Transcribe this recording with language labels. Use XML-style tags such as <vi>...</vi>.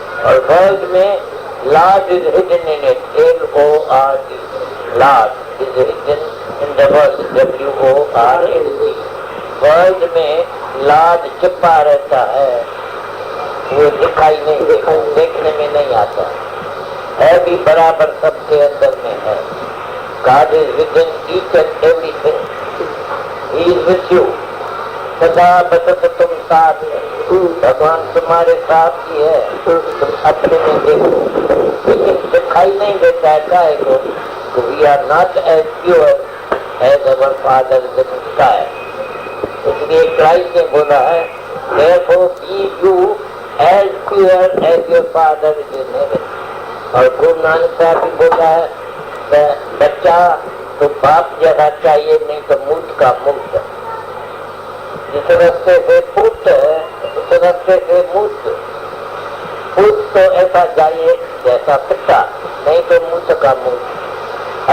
<en>और वर्ड में lord is hidden in it, LORD, lord is hidden in the word, WORD।</en> <hi>Word में Lord छिपा रहता है, वो दिखाई नहीं देता, देखने में नहीं आता है, भी बराबर सबके अंदर में है।</hi> <en>God is within each and everything. He is with you.</en> <hi>सदा बसत तुम साथ है, भगवान तुम्हारे साथ ही है, तुम अपने में देखो, लेकिन दिखाई नहीं देता है काहे को?</hi> <en>We are not as pure as our Father in the sky.</en> <hi>इसलिए क्राइस्ट ने बोला है,</hi> <en>therefore be you as pure as your Father is in heaven.</en> <hi>और गुरु नानक साहब भी बोला है, बच्चा तो बाप जैसा चाहिए, नहीं तो मूर्ख का मूर्ख। जिस रास्ते से पुत्र है उस रास्ते से मूर्ख। पुत्र तो ऐसा चाहिए जैसा पिता, नहीं तो मूर्ख का मूर्ख।</hi>